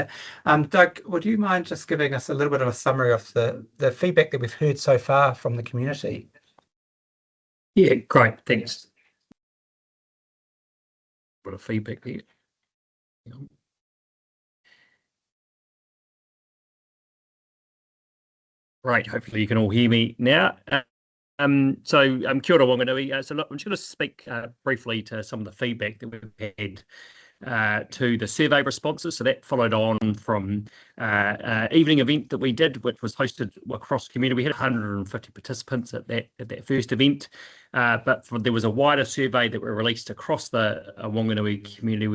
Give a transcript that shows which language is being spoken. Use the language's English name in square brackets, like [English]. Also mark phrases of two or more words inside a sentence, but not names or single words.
[English] Doug, would you mind just giving us a little bit of a summary of the feedback that we've heard so far from the community? Yeah, great, thanks. What a feedback there. Right, hopefully you can all hear me now. [Māori] Kia ora Whanganui. [English] So look, I'm just going to speak briefly to some of the feedback that we've had to the survey responses. So that followed on from evening event that we did, which was hosted across the community. We had 150 participants at that first event, but there was a wider survey that were released across the Whanganui community.